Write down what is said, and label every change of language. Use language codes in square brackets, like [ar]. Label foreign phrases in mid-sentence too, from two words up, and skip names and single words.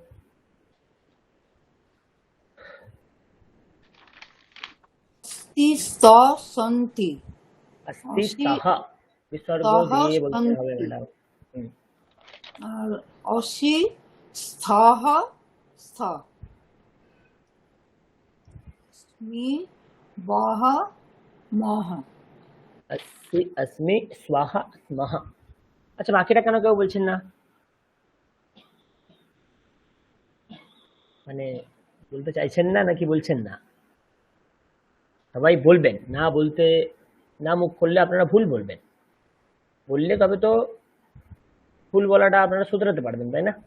[sa] অস্তি, স, সন্তি, অস্তি অসি, সহ, বিসর্গ সহ, [bn] দিয়ে বলতে হবে [sa] সন্তি। [bn] ম্যাডাম। [sa] আর অসি, স্থহ, স্থ, স্মি, বহ, মহ। अस्मि, अस्मि, स्वाहा, स्मः। [bn] আচ্ছা, বাকিটা কেন কেউ বলছেন না? মানে বলতে চাইছেন না নাকি বলছেন না? সবাই বলবেন। না বলতে, না মুখ খুললে আপনারা ভুল বলবেন। বললে তবে তো ভুল বলাটা আপনারা শুধরাতে পারবেন, তাই না?